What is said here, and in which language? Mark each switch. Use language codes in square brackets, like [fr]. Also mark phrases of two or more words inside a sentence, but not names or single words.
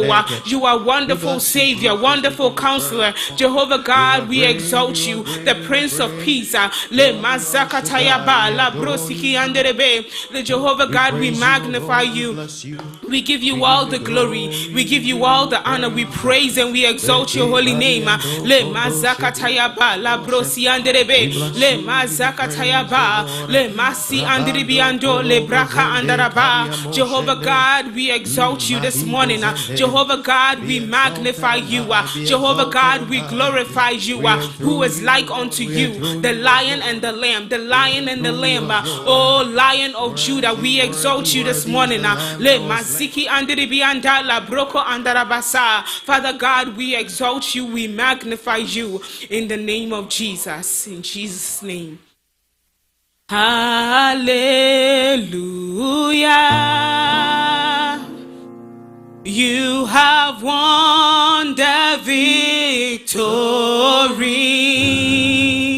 [en] You are wonderful Savior, wonderful Counselor. Jehovah God, we exalt you, the Prince of Peace. The Jehovah God, we magnify you. We give you all the glory. We give you all the honor. We praise and we exalt your holy name. Le mazakataya ba la brosi anderebe. Le mazakataya ba le masi andiribi ando le braka andaraba. Jehovah God, we exalt you this morning. Jehovah God, we magnify you. Jehovah God, we glorify you. Who is like unto you? The Lion and the Lamb. The Lion and the Lamb. Oh, Lion of Judah, we exalt you this morning. Le maziki andiribi anda la broko andarabasa. Father God, we exalt you. We magnify you in the name of Jesus. In Jesus' name. Hallelujah. You have won the victory.